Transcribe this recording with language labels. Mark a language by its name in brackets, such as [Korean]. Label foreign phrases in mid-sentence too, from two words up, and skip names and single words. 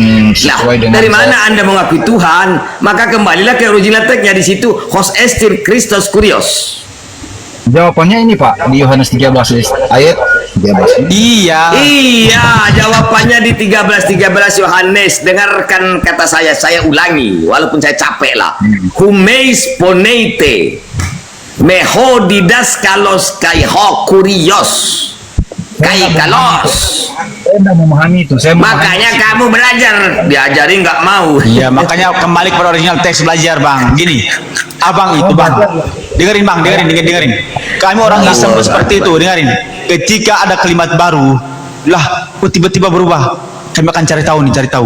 [Indonesian] Dari mana Anda mengakui Tuhan? Maka kembalilah ke [English] original text- [Indonesian] nya di situ. [Greek] ὅς ἐστιν Χριστὸς κύριος. [Indonesian] Jawabannya ini Pak di Yohanes 13 ayat 13. Iya. Iya, jawabannya di 13 Yohanes. Dengarkan kata saya ulangi walaupun saya capek lah. [Greek] Ὑμεῖς φωνεῖτέ με ὁ διδάσκαλος καὶ ὁ κύριος. Καὶ καλῶς. [Indonesian] Saya tidak memahami itu. Makanya kamu belajar, diajari nggak mau. Iya, makanya kembali kepada [English] original teks, [Indonesian] belajar Bang. Gini, abang itu Bang, dengerin Bang, dengerin. Kami orang Islam seperti itu, dengerin. Ketika ada kalimat baru, lah, kok tiba-tiba berubah, kami akan cari tahu.